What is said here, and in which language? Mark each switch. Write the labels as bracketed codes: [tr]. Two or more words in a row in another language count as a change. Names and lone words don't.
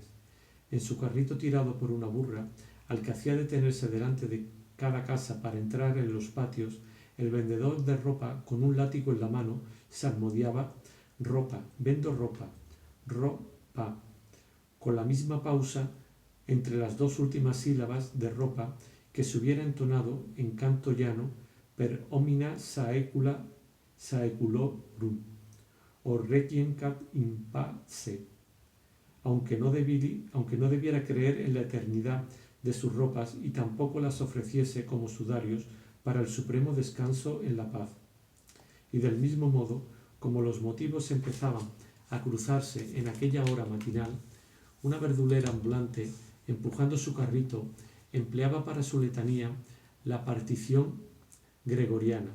[es] En su carrito tirado por una burra, al que hacía detenerse delante de cada casa para entrar en los patios, el vendedor de ropa, con un látigo en la mano, salmodiaba «ropa, vendo ropa, ropa», con la misma pausa entre las 2 últimas sílabas de ropa que se hubiera entonado en canto llano [la] «per omnia saeculorum» o «requiem cat in pace», [es] aunque no debiera creer en la eternidad de sus ropas y tampoco las ofreciese como sudarios para el supremo descanso en la paz. Y del mismo modo, como los motivos empezaban a cruzarse en aquella hora matinal, una verdulera ambulante, empujando su carrito, empleaba para su letanía la partición gregoriana.